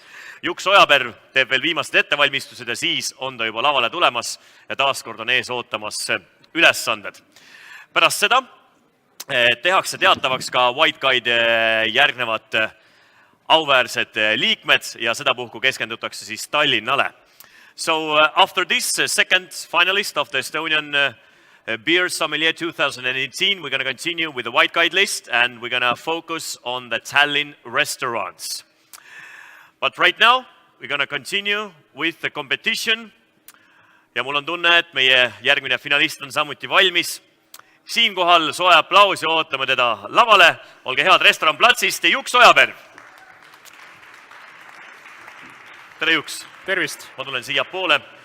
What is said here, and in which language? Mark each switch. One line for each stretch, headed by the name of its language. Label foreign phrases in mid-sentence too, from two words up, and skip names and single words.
Estonian: Juks Ojaperv teeb veel viimased ettevalmistused ja siis on ta juba lavale tulemas ja taaskord on ees ootamas ülesanded. Pärast seda tehakse teatavaks ka White Guide järgnevad auväärsed liikmed ja seda puhku keskendutakse siis Tallinnale.
English: So after this second finalist of the Estonian Beer Sommelier 2018, we're going to continue with the White Guide list and we're going to focus on the Tallinn restaurants. But right now, we're going to continue with the competition.
Estonian: Ja mul on tunne, et meie järgmine finalist on samuti valmis. Siinkohal soe aplaus ja ootame teda lavale. Olge head restoran Platsist ja Juks Ojaperv. Tere Juks. Tervist. Ma tulen siia poole.